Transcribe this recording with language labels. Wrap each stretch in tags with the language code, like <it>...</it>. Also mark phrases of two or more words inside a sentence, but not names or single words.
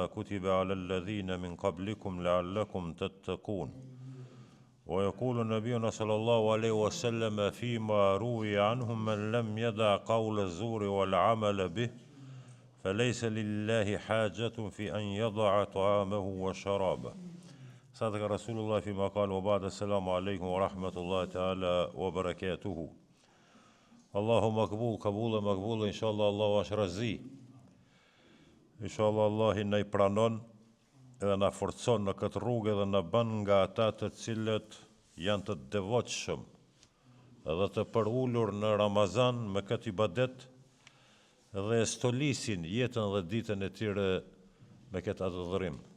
<ar>كتب على الذين من قبلكم لعلكم تتقون ويقول نبينا صلى الله عليه وسلم فيما روي عنهم من لم يدع قول الزور والعمل به فليس لله حاجة في أن يضع طعامه وشرابه صدق رسول الله فيما قال وبعد السلام عليكم ورحمة الله تعالى وبركاته</ar> <sq>Allahu makbul, kabule makbule, inshallah Allahu është razi. Inshallah Allahi na I pranon edhe na forcon në këtë rrugë dhe na bën nga ata të cilët janë të devotshëm dhe të përulur në Ramazan me këtë ibadet dhe stolisin jetën dhe ditën e tyre me këtë adhurim.</sq>